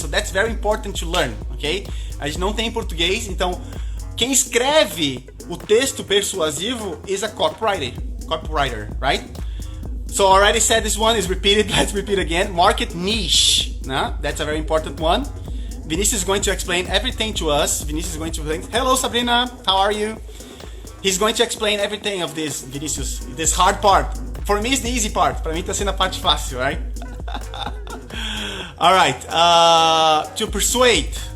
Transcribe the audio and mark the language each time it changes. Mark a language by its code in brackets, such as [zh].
[en] So that's very important to learn, ok? [pt] A gente não tem em português, então quem escreve o texto persuasivo [en] is a copywriter, right? So I already said this one is repeated. Let's repeat again. Market niche. No? That's a very important one. Vinicius is going to explain everything to us. Vinicius is going to explain. Hello, Sabrina. How are you? He's going to explain everything of this, Vinicius. This hard part. For me, it's the easy part. [pt] Para mim, tá sendo a parte fácil, [en] right? All right. To persuade.